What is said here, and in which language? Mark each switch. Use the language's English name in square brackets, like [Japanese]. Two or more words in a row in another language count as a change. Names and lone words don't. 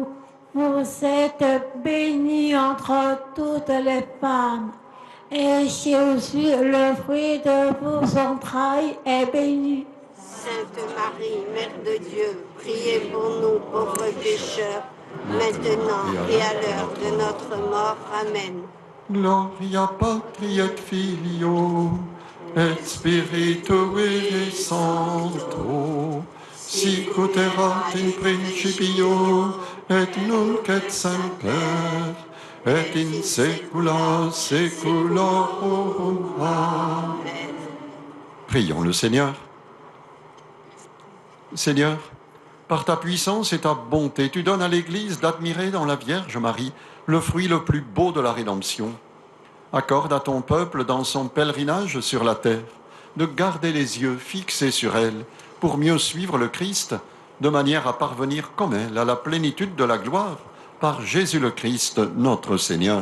[French] Vous êtes bénie entre toutes les femmes. Et Jésus, le fruit de vos entrailles, est béni. Sainte Marie, Mère de Dieu, priez pour nous pauvres pécheurs, maintenant et à l'heure de notre mort. Amen. [Latin] Gloria Patri et Filio, et Spiritui Sancto, sic ut erat in principio, et nunc et semper, et in saecula saeculorum. [French] Amen. Prions le Seigneur. Seigneur, par ta puissance et ta bonté, tu donnes à l'Église d'admirer dans la Vierge Marie le fruit le plus beau de la rédemption. Accorde à ton peuple, dans son pèlerinage sur la terre, de garder les yeux fixés sur elle pour mieux suivre le Christ, de manière à parvenir comme elle à la plénitude de la gloire, par Jésus le Christ, notre Seigneur.